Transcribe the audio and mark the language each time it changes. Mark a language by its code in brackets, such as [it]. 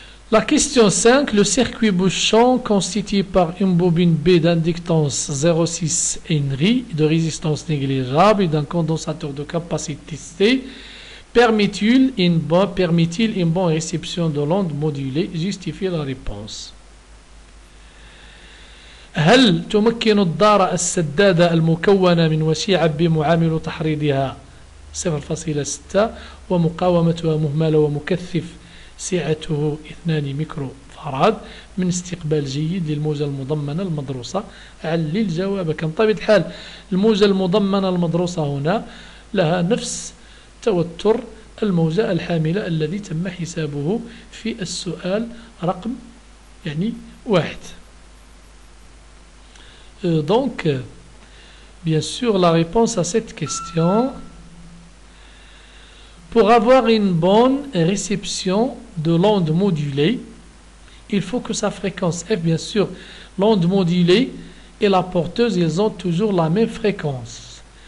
[fr] La question 5, le circuit bouchon constitué par une bobine B d'inductance 0,6 Henry, de résistance négligeable et d'un condensateur de capacité C, permet-il une bonne réception de l'onde modulée? Justifiez la réponse. [ar] هل تمكن الدارة السدادة المكونة من وشيعة بمعامل تحريضها 0.6 ومقاومتها مهملة ومكثف سعته 2 ميكرو فاراد من استقبال جيد للموجة المضمنة المدروسة؟ علل جوابك. بطبيعة الحال الموجة المضمنة المدروسة هنا لها نفس توتر الموجة الحاملة الذي تم حسابه في السؤال رقم 1. [fr] Donc, bien sûr, la réponse à cette question, pour avoir une bonne réception de l'onde modulée, il faut que sa fréquence F, bien sûr, l'onde modulée et la porteuse, ils ont toujours la même fréquence.